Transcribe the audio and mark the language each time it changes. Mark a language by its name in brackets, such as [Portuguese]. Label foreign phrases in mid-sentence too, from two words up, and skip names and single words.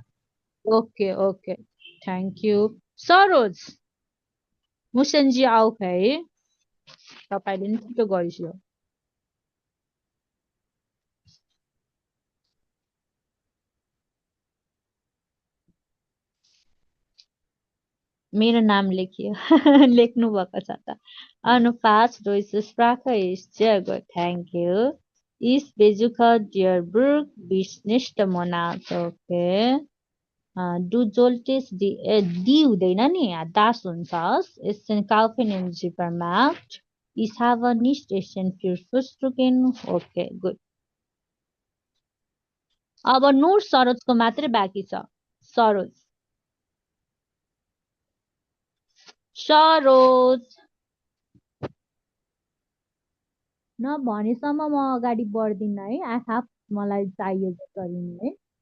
[English] okay okay thank you [Nepali] सरोज मुसेन्जी आऊ है तपाईँले नि छिटो गरिसियो मेरो नाम लेखियो लेख्नु भएको छ त अनुपात [German] Deutsche Sprache ist sehr gut, [English] thank you. [German] Ich besuche dir Burg bis nächsten Monat, okay. Du solltest die [Nepali] हुँदैन नि [German] das हुन्छ es sind kaufen im Supermarkt. Ich habe nicht Essen für Frühstücken, [English] okay, good. [Nepali] अब नूर सरोजको मात्रै बाँकी छ सरोज सरोज नभनेसम्म म अगाडि बढ्दिनँ है आँखा मलाई चाहियो जसरी नि है